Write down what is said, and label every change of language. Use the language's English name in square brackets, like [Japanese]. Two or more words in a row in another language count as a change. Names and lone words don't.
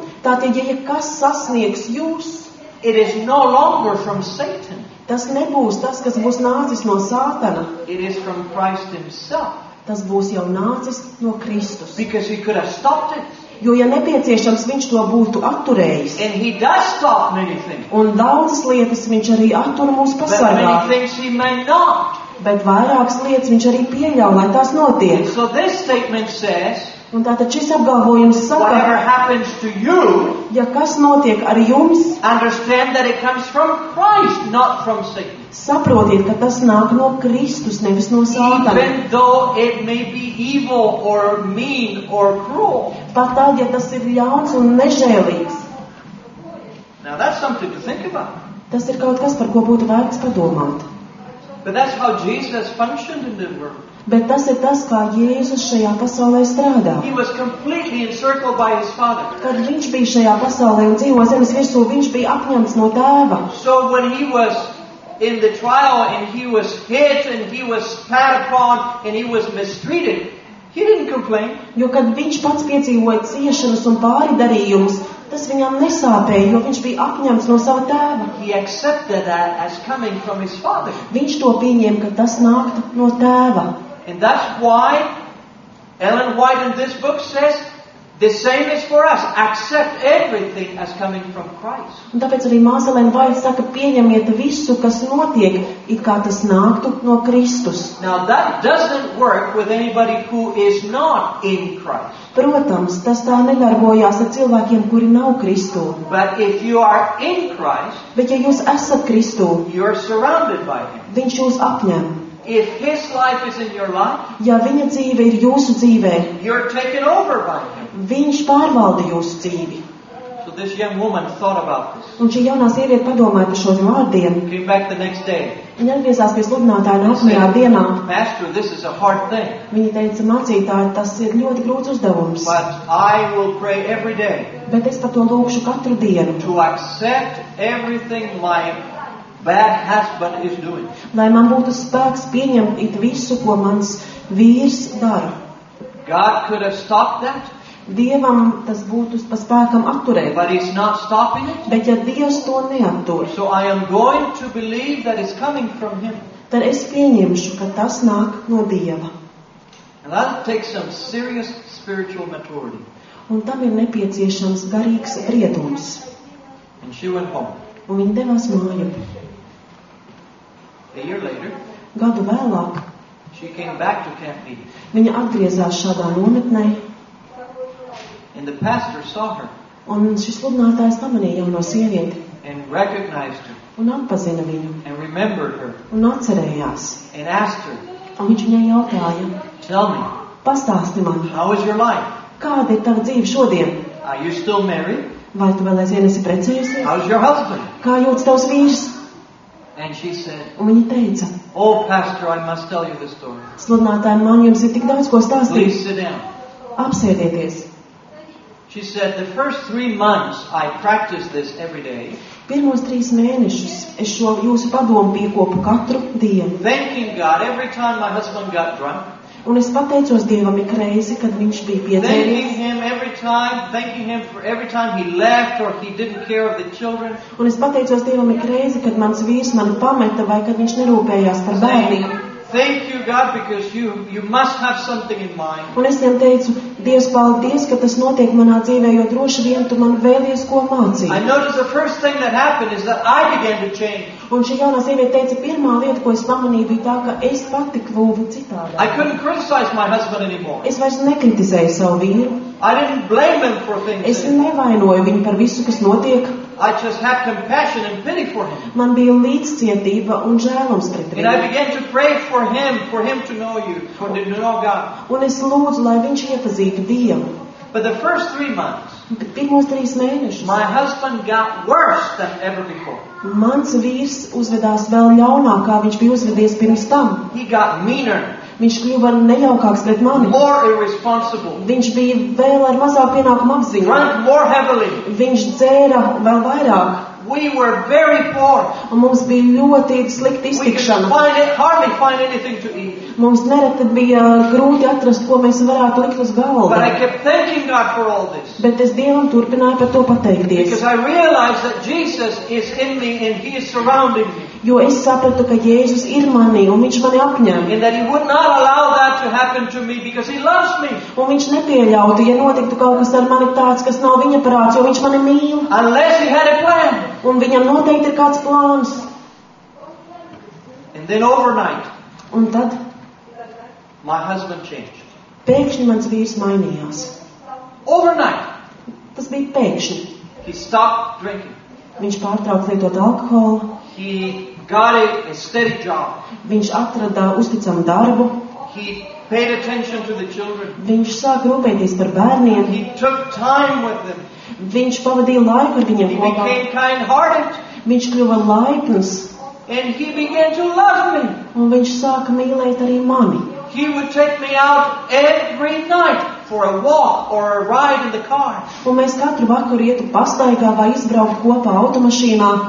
[Latvian] Tātad, ja kas sasniegs jūs, [English] it is no longer from Satan. [Latvian] tas nebūs tas, kas būs nācis no Sātana. [English] It is from Christ Himself. [Latvian] Tas būs jau nācis no Kristus. [English] Because He could have stopped it. [Latvian] Jo, ja nepieciešams, viņš to būtu atturējis. [English] And He does stop many things. [Latvian] Un daudzas lietas viņš arī attur mūs [English] But [Latvian] pasargāt. [English] many things He may not. [Latvian] Bet vairākas lietas viņš arī pieļauj, lai tās notiek. [English] So this statement says, [Latvian] Un tātad šis apgalvojums [English] whatever [Latvian] saka, [English] happens to you, [Latvian] ja kas notiek ar jums, [English] understand that it comes from Christ, not from Satan. [Latvian] saprotiet, ka tas nāk no Kristus, nevis no Sātana. [English] Even though it may be evil or mean or cruel. [Latvian] Pat tad, ja tas ir ļauns un nežēlīgs, [English] Now that's something to think about. [Latvian] tas ir kaut kas, par ko būtu vērts padomāt. [English] But that's how Jesus functioned in the world. [Latvian] Bet tas ir tas, kā Jēzus šajā pasaulē strādā. [English] He was completely encircled by His Father. [Latvian] Kad viņš bija šajā pasaulē un dzīvo zemes virsū, viņš bija apņemts no Tēva. [English] So when He was in the trial and He was hit and He was spat upon and He was mistreated, He didn't complain. [Latvian] Jo, kad viņš pats piedzīvoja ciešanas un pāridarījumus, tas viņam nesāpēja, jo viņš bija apņemts no sava Tēva. [English] He accepted that as coming from His Father. [Latvian] Viņš to pieņēma, ka tas nāktu no Tēva. [English] And that's why Ellen White in this book says, the same is for us. Accept everything as coming from Christ. [Latvian] Un tāpēc arī māsa Ellen White saka, pieņemiet visu, kas notiek, it kā tas nāktu no Kristus. [English] Now that doesn't work with anybody who is not in Christ. [Latvian] Protams, tas tā nedarbojās ar cilvēkiem, kuri nav Kristū. [English] But if you are in Christ, [Latvian] Bet ja jūs esat Kristū, [English] you're surrounded by Him. [Latvian] viņš jūs apņem. [English] if his life is in your life, [Latvian] Ja viņa dzīve ir jūsu dzīvē, [English] you're taken over by him. [Latvian] viņš pārvalda jūsu dzīvi. [English] So this young woman thought about this. [Latvian] Un šī jaunā sieviete padomāja par šiem vārdiem. [English] Came back the next day. [Latvian] Viņa atgriezās pie sludinātāja nākamajā dienā. [English] Pastor, this is a hard thing. [Latvian] Viņa teica, mācītāji, tas ir ļoti grūts uzdevums. [English] But I will pray every day [Latvian] Bet es par to lūkšu katru dienu. [English] to accept everything my bad husband is doing. [Latvian] Lai man būtu spēks pieņemt it visu, ko mans vīrs dara. [English] God could have stopped that, [Latvian] Dievam tas būtu pa spēkam atturēt. [English] but he's not stopping it. [Latvian] Bet ja Dievs to neattur, [English] So I am going to believe that it's coming from him. [Latvian] tad es pieņemšu, ka tas nāk no Dieva. [English] And that takes some serious spiritual maturity. [Latvian] Un tam ir nepieciešams garīgs briedums. [English] And she went home. [Latvian] Un viņa devās māju. [English] A year later, [Latvian] Gadu vēlāk [English] she came back to Camp Meeting. [Latvian] viņa atgriezās šādā nometnē, [English] And the pastor saw her [Latvian] un šis sludinātājs pamanīja jauno sievieti [English] and recognized her [Latvian] un atpazina viņu [English] and remembered her [Latvian] un atcerējās. [English] and asked her, [Latvian] Un viņš viņai jautāja, [English] tell me, [Latvian] pastāsti man, [English] how is your life? [Latvian] kāda ir tava dzīve šodien? [English] Are you still married? [Latvian] Vai tu vēl aizvien esi precējusies? [English] How's your husband? [Latvian] Kā jūtas tavs vīrs? [English] And she said, [Latvian] Un viņa teica, [English] oh, pastor, I must tell you the story. [Latvian] sludinātāji, man jums ir tik daudz ko stāstīt. [English] Please sit down. [Latvian] Apsēdieties. [English] She said, the first 3 months I practiced this every day, [Latvian] Pirmos 3 mēnešus es šo jūsu padomu piekopu katru dienu. [English] thanking God every time my husband got drunk, [Latvian] Un es pateicos Dievam ik reizi, kad viņš bija [English] thanking [Latvian] piedzēries. [English] him every time, thanking him for every time he left or he didn't care of the children. [Latvian] Un es pateicos Dievam ik reizi, kad mans vīrs mani pameta vai kad viņš nerūpējās par bērniem. [English] Thank you, God, because you must have something in mind. [Latvian] Un es viņam teicu, Dievs, paldies, ka tas notiek manā dzīvē, jo droši vien tu man vēlies ko [English] I [Latvian] mācīt. [English] noticed the first thing that happened is that I began to change. [Latvian] Un šī jaunā sieviete teica, pirmā lieta, ko es pamanīju, bija tā, ka es pati kļuvu [English] I [Latvian] citādā. [English] couldn't criticize my husband anymore. [Latvian] Es vairs nekritizēju savu vīru. [English] I didn't blame him for things. [Latvian] Es nevainoju viņu par visu, kas notiek. [English] I just had compassion and pity for him. [Latvian] Man bija līdzcietība un žēlums pret [English] And I [Latvian] viņu. [English] began to pray for him to know you, for him to know God. [Latvian] Un es lūdzu, lai viņš iepazītu Dievu. [English] But the first 3 months, [Latvian] Bet pirmos 3 mēnešus [English] my husband got worse than ever before. [Latvian] mans vīrs uzvedās vēl ļaunāk, kā viņš bija uzvedies pirms tam. [English] He got meaner, [Latvian] Viņš kļuva nejaukāks pret mani. [English] more irresponsible, [Latvian] Viņš bija vēl ar mazāk pienākumu apziņu. [English] drank more heavily. [Latvian] Viņš dzēra vēl vairāk. [English] We were very poor. [Latvian] Un mums bija ļoti slikta [English] We could [Latvian] iztikšana. [English] hardly find anything to eat. [Latvian] Mums nereti bija grūti atrast, ko mēs varētu likt uz [English] But I [Latvian] galda. [English] kept thanking God for all this. [Latvian] Bet es Dievam turpināju par to pateikties. [English] Because I realized that Jesus is in me and He is surrounding me. [Latvian] Jo es sapratu, ka Jēzus ir manī un viņš mani apņem. [English] And that He would not allow that to happen to me because He loves me. [Latvian] Un viņš nepieļautu, ja notiktu kaut kas ar mani tāds, kas nav viņa prāts, jo viņš mani mīl. [English] Unless He had a plan. [Latvian] Un viņam noteikti ir kāds plāns. [English] And then overnight, [Latvian] Un tad [English] my husband changed. [Latvian] pēkšņi mans vīrs mainījās. [English] Overnight, [Latvian] Tas bija pēkšņi. [English] he stopped drinking. [Latvian] Viņš pārtrauca lietot alkoholu, [English] He got a steady job. [Latvian] viņš atrada uzticamu darbu, [English] He paid attention to the children. [Latvian] viņš sāka rūpēties par bērniem, [English] He took time with them. [Latvian] viņš pavadīja laiku ar viņiem [English] He [Latvian] kopā, [English] became kind-hearted. [Latvian] viņš kļuva laipns [English] And he began to love me. [Latvian] un viņš sāka mīlēt arī mani. [English] He would take me out every night for a walk or a ride in the car. [Latvian] Un mēs katru vakaru ietu pastaigā vai izbraukt kopā automašīnā.